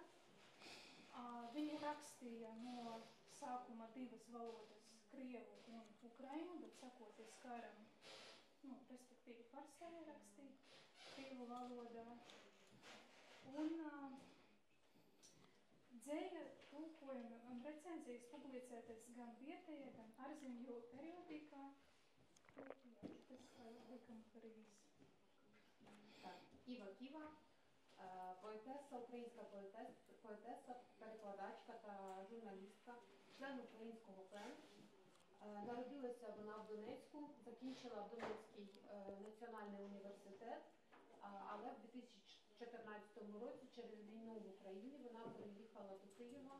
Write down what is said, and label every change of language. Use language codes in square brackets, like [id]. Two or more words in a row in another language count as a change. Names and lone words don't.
[lv] Viņa rakstīja no sākuma 2 valodas, krievu un ukraiņu, bet sakoties karam, respektīvi pārstāja rakstīt krievu valodā. Un dzēja, tulkojumi un recenzijas publicētas gan vietējā, gan ārzemju periodikā. Tas likam arī viss. [uk] Ива Кива, поетеса, українська поетеса, перекладачка та журналістка, член українського ПЕН. Народилася вона в Донецьку, закінчила Донецький національний університет, але в 2014 році через війну в Україні вона переїхала до Києва.